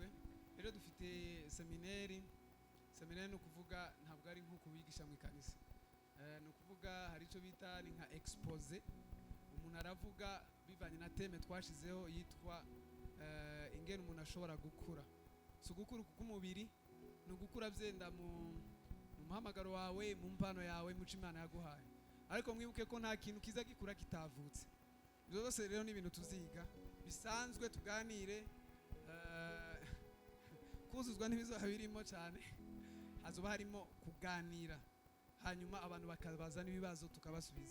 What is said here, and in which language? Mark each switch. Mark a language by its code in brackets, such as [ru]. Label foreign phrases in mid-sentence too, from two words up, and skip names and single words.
[rn] Rero dufite seminari. Seminari no kuvuga ntabwo ari nko kubigisha mu ikanisa. No kuvuga hari ico bita ni nka expose. Umuntu aravuga bivanye na teme twashizeho yitwa ingene umuntu ashobora gukura. So gukura k'umubiri no gukura byenda mu muhamagaro wawe, mu mpano yawe, mu Imana yaguhaye. Ariko mwibuke ko nta kintu kiza gikura kitavutse. Ibyo byose rero ni ibintu tuziga bisanzwe, tuganire. Kuzuzwa n'ibizaba birimo cyane, hazoba harimo kuganira, hanyuma abantu bakabaza n'ibibazo tukabasubiza.